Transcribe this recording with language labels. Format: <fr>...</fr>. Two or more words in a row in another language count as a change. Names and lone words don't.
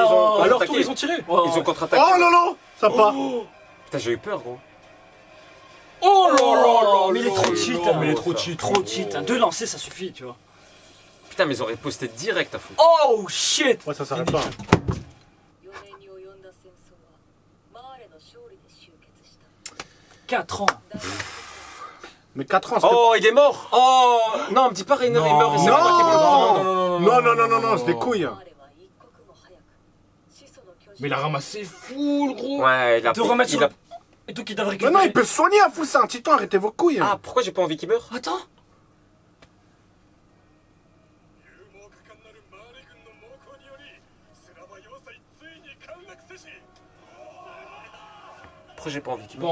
<fr>Ils ont ouais, À leur contre-attaqué. tour, ils ont tiré. Ouais, Ils ouais. ont contre-attaqué. Oh non, non, ça part. Putain, j'ai eu peur, gros. Oh là là. Mais il est trop cheat, hein. Mais il est trop cheat. Trop cheat, hein. 2 lancers ça suffit, tu vois. Putain, mais ils auraient posté direct à fou. Oh shit! Ouais, ça s'arrête pas.</fr> <ja>4 年に及んだ戦争はマーレの勝利で終結した</ja> <fr>4 ans. Mais 4 ans, c'était. Oh, il est mort. Oh, non, me dis pas Rainer est mort. Il s'est Non. pas Non, non, c'est des couilles.</fr> <ja>マーレは一刻も早く始祖の巨人</ja> <fr>Mais il a ramassé full, gros. Ouais, il a De remettre il sur a- Et donc ils doivent Mais récupérer. non, il peut se soigner à fou, c'est un titan, arrêtez vos couilles. Ah, pourquoi j'ai pas envie qu'il meure? Attends! Pourquoi j'ai pas envie qu'il meure?</fr>